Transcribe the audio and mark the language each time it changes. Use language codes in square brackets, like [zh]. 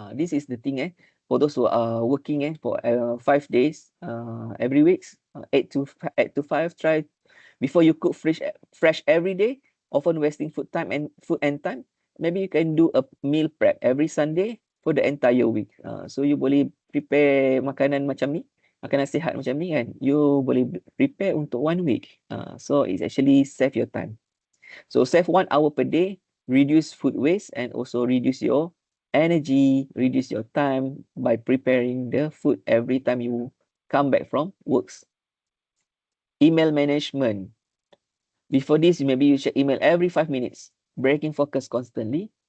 [en] This is the thing for those who are working for 5 days every week, 8 to 5. Try before you cook fresh every day, often wasting food and time. Maybe you can do a meal prep every Sunday for the entire week. So you [ms] boleh prepare makanan macam ni, makanan sihat macam ni kan. [en] You [ms] boleh [en] prepare untuk 1 week. So it's actually save your time. So save 1 hour per day, reduce food waste, and also reduce your energy, reduce your time by preparing the food every time you come back from works. Email management. Before this, maybe you check email every 5 minutes, breaking focus constantly.